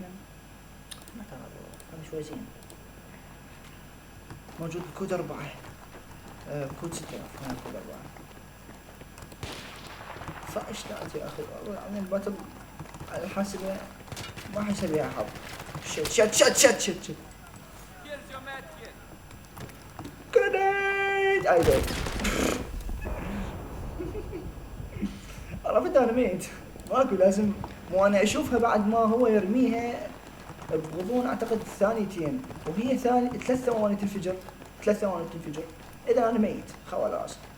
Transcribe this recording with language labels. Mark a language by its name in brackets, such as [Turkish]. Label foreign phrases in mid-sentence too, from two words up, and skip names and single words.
[Arabic] ما ترى هذا شوي زين. موجود بكود 4. بكود 6000. هنا بكود 4. فاشتعت يا اخي والله العظيم الباتل على الحاسبة ما حسبيها حظ. [English] Shit shit shit shit shit shit. Grenade I dead. [Arabic] عرفت انا ميت. ماكو لازم مو انا اشوفها بعد ما هو يرميها بغضون اعتقد ثانيتين وهي 3 ثواني تنفجر. 3 ثواني تنفجر. اذا انا ميت خلاص.